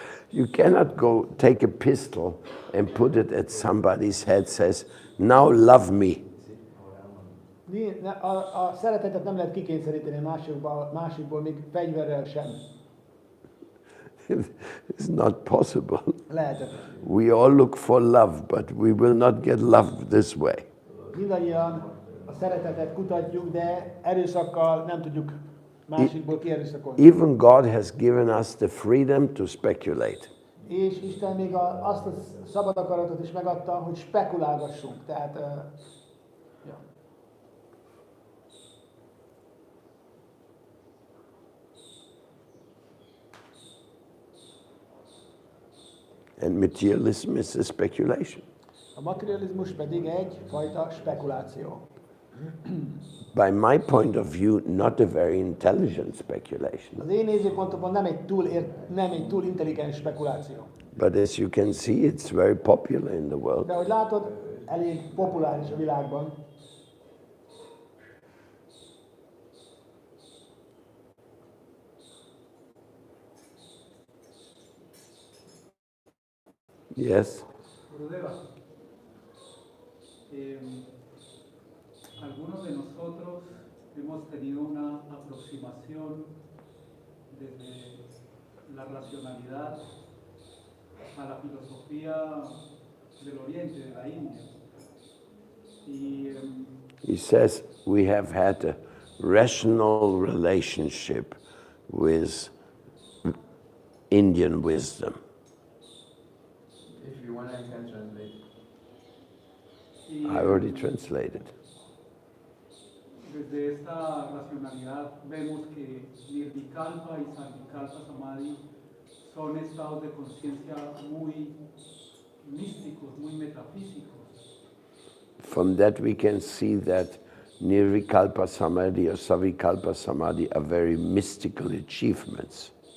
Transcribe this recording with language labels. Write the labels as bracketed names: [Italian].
[English] You cannot go take a pistol and put it at somebody's head, says, now love me. [Hungarian] A szeretetet nem lehet kikényszeríteni a másikból, még fegyverrel sem. [English] It's not possible. [Hungarian] Lehetetlen. [English] We all look for love, but we will not get love this way. [Hungarian] Mindannyian a szeretetet kutatjuk, de erőszakkal nem tudjuk másikból kierőszakolni. [English] Even God has given us the freedom to speculate. [Hungarian] És Isten még azt a szabad akaratot is megadta, hogy spekulálgassunk. Tehát, ja. [English] And materialism is a speculation. [Hungarian] A materializmus pedig egyfajta spekuláció. [English] By my point of view, not a very intelligent speculation. [Hungarian] Az én nézőpontomban nem egy túl intelligens spekuláció. [English] But as you can see, it's very popular in the world. [Hungarian] De ahogy látod, elég populáris a világban. [English] Yes? [Spanish] Gurudeva, algunos de nosotros hemos tenido una aproximación desde la racionalidad a la filosofía del Oriente, de la India. [English] He says we have had a rational relationship with Indian wisdom. If you want, I can translate. I already translated. [Spanish] Desde esta racionalidad vemos que Nirvikalpa y Sanvikalpa Samadhi son estados de conciencia muy místicos, muy metafísicos. [English] From that we can see that Nirvikalpa Samadhi or Savikalpa Samadhi are very mystical achievements.